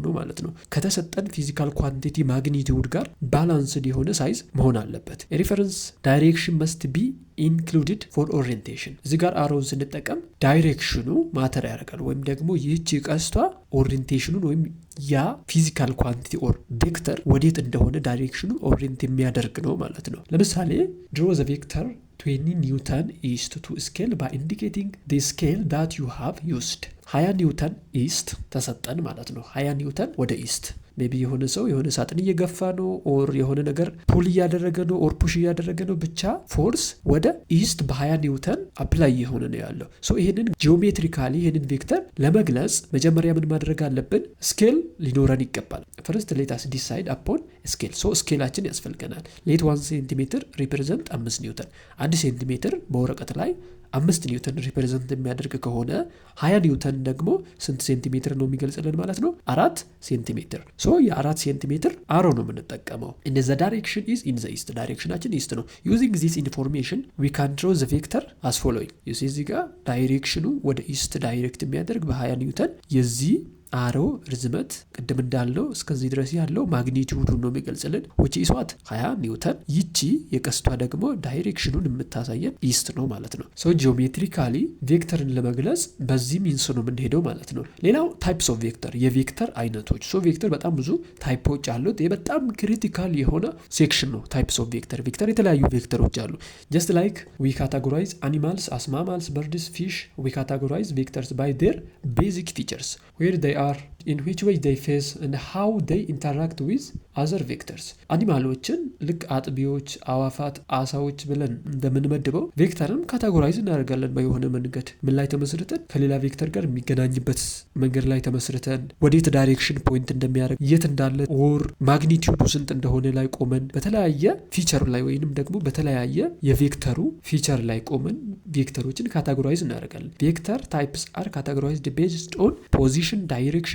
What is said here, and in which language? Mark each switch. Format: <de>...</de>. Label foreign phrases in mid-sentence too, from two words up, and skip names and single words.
<am>ነው ማለት ነው። ከተሰጠን</am> <en>physical quantity magnitude</en> <am>ጋር ባላንስድ የሆነ ሳይዝ መሆን አለበት።</am> <en>reference direction must be included for orientation።</en> <am>እዚህ ጋር አሮውን ስንጠቀም ዳይሬክሽኑ ማተር ያደርጋል ወይም ደግሞ ይህች ቀስቷ ኦሪየንቴሽኑን ወይም ያ</am> <en>physical quantity or vector</en> <am>ወዴት እንደሆነ ዳይሬክሽኑ ኦሪየንት የሚያደርግ ነው ማለት ነው። ለምሳሌ</am> <en>draw the vector 20 newton east to scale by indicating the scale that you have used. 20 newton east</en> <am>ተሰጠን ማለት ነው። 20 ኒውተን ወደ ኢስት ሜቢ የሆነ ሰው የሆነ ሳጥን እየገፋ ነው ኦር የሆነ ነገር ፑል እያደረገ ነው ኦር ፑሽ እያደረገ ነው። ብቻ ፎርስ ወደ ኢስት በ20 ኒውተን አፕላይ የሆነ ነው ያለው። ይሄንን ጂኦሜትሪካሊ ይሄንን ቬክተር ለመግለጽ መጀመሪያ ምን ማድረግ አለብን? ስኬል ሊኖረን ይገባል።</am> <en>first let us decide upon scale።</en> <am>ስኬላችን ያስፈልገናል።</am> <en>let 1 centimeter represent 5 newton።</en> <am>1 ሴንቲሜትር በወረቀት ላይ</am> <en>5 newton represent</en> <am>የሚያደርግ ከሆነ 20 ኒውተን ደግሞ ስንት ሴንቲሜትር ነው የሚገልጽልን ማለት ነው? 4 ሴንቲሜትር። የ4 ሴንቲሜትር አሮ ነው የምንጠቀመው።</am> <en>in the direction is in the east.</en> <am>ዳይሬክሽናችን ኢስት ነው።</am> <en>using this information we can draw the vector as following.</en> <am>እዚህ ጋር ዳይሬክሽኑ ወደ ኢስት ዳይሬክት የሚያደርግ በ20 ኒውተን የዚህ አሮ ርዝመት ቅድም እንዳለው እስከዚህ ድረስ ያለው ማግኒቲዩዱን ነው የሚገልጽልን</am> <en>which is what 20</en> <am>ኒውተን። ይቺ የቀስቷ ደግሞ ዳይሬክሽኑን የምታሳየን ኢስት ነው ማለት ነው። ጂኦሜትሪካሊ ቬክተርን ለመግለጽ በዚህ ሚንስ ነው የምንሄደው ማለት ነው። ሌላው</am> <en>types of vector፣</en> <am>የቬክተር አይነቶች። ቬክተር በጣም ብዙ ታይፖች አሉት። ይሄ በጣም ክሪቲካል የሆነ ሴክሽን ነው።</am> <en>types of vector</en> <am>የተለያዩ ቬክተሮች አሉ።</am> <en>just like we categorize animals as mammals, birds, fish, we categorize vectors by their basic features, where they are, in which way they face, and how they interact with other vectors.</en> <am>አኒማሎችን ልክ አጥቢዎች፣ አዋፋት፣ አሳዎች ብለን እንደምንመድበው ቬክተርን ካቴጎራይዝ እናደርጋለን በየሆነ መንገድ። ምን ላይ ተመስርተን? ከሌላ ቬክተር ጋር የሚገናኝበት መንገድ ላይ ተመስርተን፣ ወዴት ዳይሬክሽን ፖይንት እንደሚያደርግ፣ የት እንዳለ ኦር ማግኒቲዩዱ ስንት እንደሆነ ላይ ቆመን፣ በተለያየ ፊቸር ላይ ወይንም ደግሞ በተለያየ የቬክተሩ ፊቸር ላይ ቆመን ቬክተሮችን ካቴጎራይዝ እናደርጋለን።</am> <en>vector types are categorized based on position, direction</en>